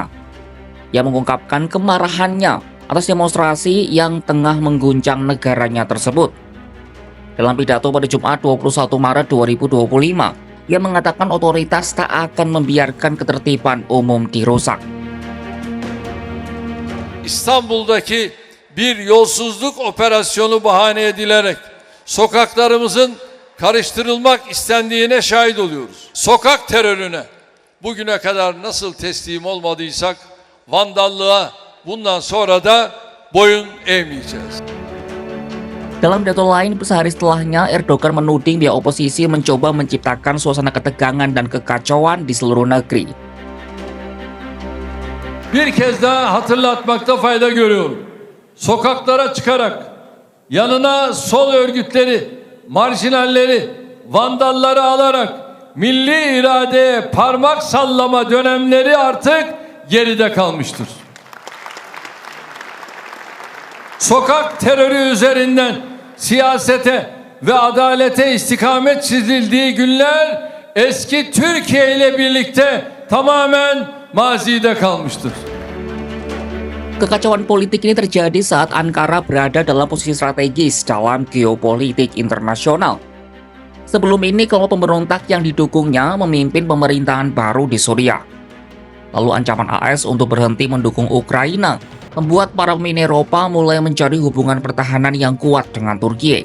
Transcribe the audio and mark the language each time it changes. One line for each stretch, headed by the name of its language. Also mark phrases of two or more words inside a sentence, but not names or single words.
Indonesian: Ia mengungkapkan kemarahannya atas demonstrasi yang tengah mengguncang negaranya tersebut. Dalam pidato pada Jumat 21 Maret 2025, ia mengatakan otoritas tak akan membiarkan ketertiban umum dirusak.
Turkish: İstanbul'daki bir yolsuzluk operasyonu bahane edilerek sokaklarımızın karıştırılmak istendiğine şahit oluyoruz. Sokak terörüne bugüne kadar nasıl teslim olmadıysak vandallığa bundan sonra da boyun eğmeyeceğiz.
Indonesian: Dalam pidato lain, sehari setelahnya Erdogan menuding pihak oposisi mencoba menciptakan suasana ketegangan dan kekacauan di seluruh negeri.
Turkish: Bir kez daha hatırlatmakta fayda görüyorum. Sokaklara çıkarak yanına sol örgütleri, marjinalleri, vandalları alarak milli iradeye parmak sallama dönemleri artık geride kalmıştır. Sokak terörü üzerinden siyasete ve adalete istikamet çizildiği günler eski Türkiye ile birlikte tamamen mazide kalmıştır.
Indonesian: Kekacauan politik ini terjadi saat Ankara berada dalam posisi strategis dalam geopolitik internasional. Sebelum ini, kelompok pemberontak yang didukungnya memimpin pemerintahan baru di Suriah. Lalu ancaman AS untuk berhenti mendukung Ukraina membuat para pemimpin Eropa mulai mencari hubungan pertahanan yang kuat dengan Turki.